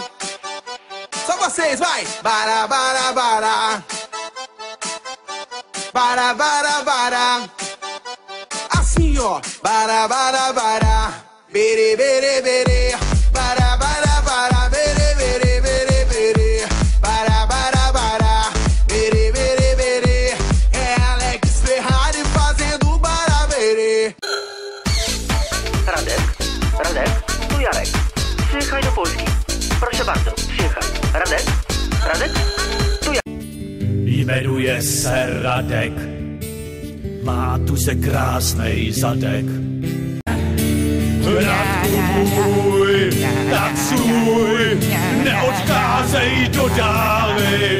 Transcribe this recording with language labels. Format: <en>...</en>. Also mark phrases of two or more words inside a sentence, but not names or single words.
<pt>Só vocês, vai! Bara, bara, bara. Bara, bara, bara. Assim, ó. Bara, bara, bara. Bere, bere, bere. Bara, bara, bara. Bere, bere, bere, bere. Bara, bara, bara. Bere, bere, bere. É Alex Ferrari fazendo bara, bere.</pt> <pl>Radek, tu Jarek. Przyjechaj do Polski. Proszę bardzo, przyjechaj. Radek, tu Jarek.</pl> <cs>Jmenuje se Radek, má tu se krásnej zadek. Radku můj, tacuj, neodcházej do dály.</cs>